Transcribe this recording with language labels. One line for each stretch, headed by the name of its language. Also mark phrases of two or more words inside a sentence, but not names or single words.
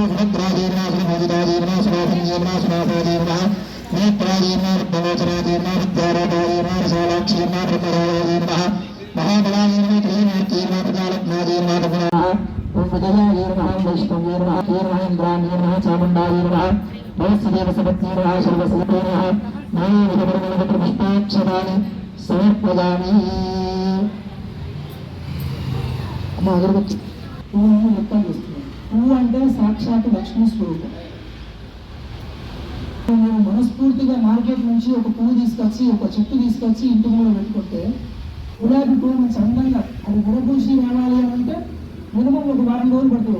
Sanskrit: सुभद्राय नमः सुभोजिताय नमः सुभाधन्ये नमः सुनाथाय नमः नेत्राय नमः विद्मलोचनाय नमः विद्याराधाय नमः विशालाक्षी नमः ब्रह्मराय नमः महाबलाय नमः त्रिमूर्ते नमः प्रजालग्नाय नमः भगवान् उपजयाय नमः वैष्णवे नमः इंद्राय नमः चामुण्डाय नमः भवत्सदेवसपत्ने नमः सर्वसुते नमः नानाविधपुष्पाक्षराणि సమర్పయామి.
Telugu: అమ్మ అగరబత్తి పువ్వును మొత్తం చేస్తున్నాను. పువ్వు అంటే సాక్షాత్ లక్ష్మీ స్వరూపం. నేను మనస్ఫూర్తిగా మార్కెట్ నుంచి ఒక పువ్వు తీసుకొచ్చి ఒక చెట్టు తీసుకొచ్చి ఇంటి ముందు పెట్టుకుంటే గులాబీ పువ్వు మంచి అందంగా అది గుడపూసి రావాలి అని అంటే మినిమం ఒక వారం రోజులు పడుతుంది.